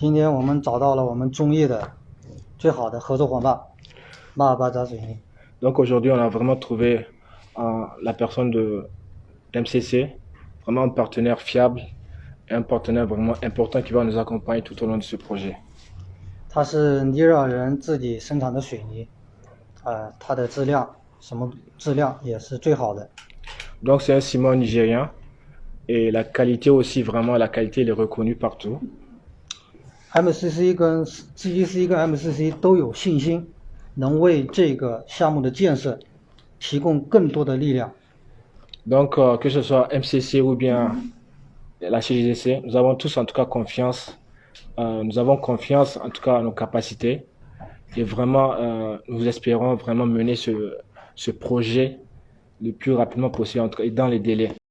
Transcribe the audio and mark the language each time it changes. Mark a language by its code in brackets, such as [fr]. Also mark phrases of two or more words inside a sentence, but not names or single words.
[fr] Donc aujourd'hui, on a vraiment trouvé la personne de l'MCC, vraiment un partenaire fiable, et un partenaire vraiment important qui va nous accompagner tout au long de ce projet. Donc c'est un ciment nigérien et la qualité aussi, vraiment la qualité elle est reconnue partout. [zh] MCC 跟 CGC 跟 MCC 都有信心能为这个项目的建设提供更多的力量。 [fr] Donc que ce soit MCC ou bien la CGC, nous avons tous en tout cas confiance. Nous avons confiance en tout cas à nos capacités et vraiment nous espérons vraiment mener ce projet le plus rapidement possible et dans les délais.